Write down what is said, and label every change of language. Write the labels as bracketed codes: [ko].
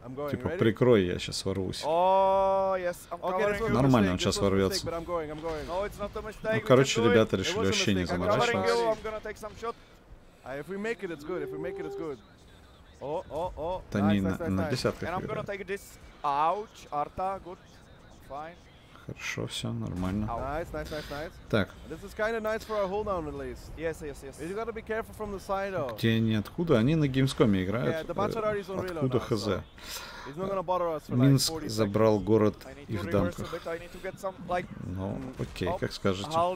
[ru] Типа прикрой, я сейчас ворвусь. Нормально, он сейчас ворвется. Ну, короче, ребята решили вообще не заморачиваться. [en] If we make it, it's good. If we make it, it's good. [ru] Они на десятках играют. [en] Ouch, Arta, good. Fine. [ru] Хорошо, все нормально. [en] Nice, nice, nice, nice. [ru] Так. [en] This is kind of nice for our hold down at least. Yes, yes, yes. You gotta be careful from the side, though. [ru] Где они, откуда? Они на Gamescom играют. Откуда хз? Минск забрал город и в дамках. Ну, окей, как скажете.